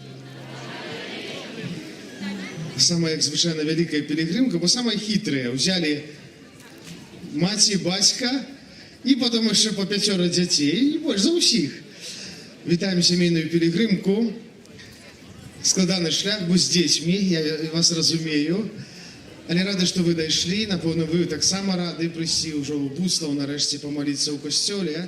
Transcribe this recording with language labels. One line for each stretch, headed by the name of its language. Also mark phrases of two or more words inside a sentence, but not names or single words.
Ukrainian: Самая, як звичайно, велика пілігримка, бо
Russian: самые хитрые
Ukrainian: взяли
Belarusian: маці, бацька
Ukrainian: і потім ще по 5 дітей, і
Belarusian: больш за усіх.
Ukrainian: Вітаємо сімейну пілігримку. Складаний шлях, бо з дітьми, я вас розумію. Але рада, що ви дійшли, напевно, ви так само раді прийти вже у Буслав, нарешті помолитися у костьолі.